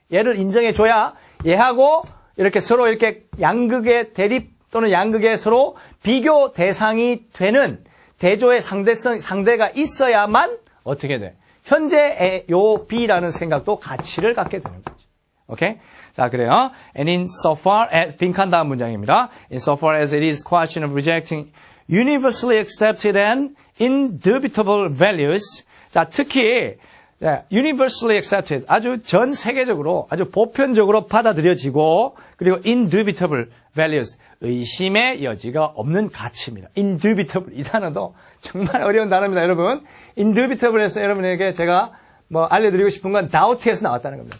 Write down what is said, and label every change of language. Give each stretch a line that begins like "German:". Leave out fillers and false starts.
Korean: 얘를 인정해 줘야 얘하고 이렇게 서로 이렇게 양극의 대립 또는 양극의 서로 비교 대상이 되는 대조의 상대가 있어야만 어떻게 돼? 현재 요 B라는 생각도 가치를 갖게 되는 거지. 오케이? 자, 그래요.
English: And in so far as,
Korean: 빈칸 다음 문장입니다.
English: In so far as it is question of rejecting universally accepted and indubitable values.
Korean: 자, 특히,
English: universally accepted,
Korean: 아주 전 세계적으로, 아주 보편적으로 받아들여지고, 그리고
English: indubitable values,
Korean: 의심의 여지가 없는 가치입니다. indubitable, 이 단어도 정말 어려운 단어입니다, 여러분. indubitable에서 여러분에게 제가 뭐 알려드리고 싶은 건 doubt에서 나왔다는 겁니다.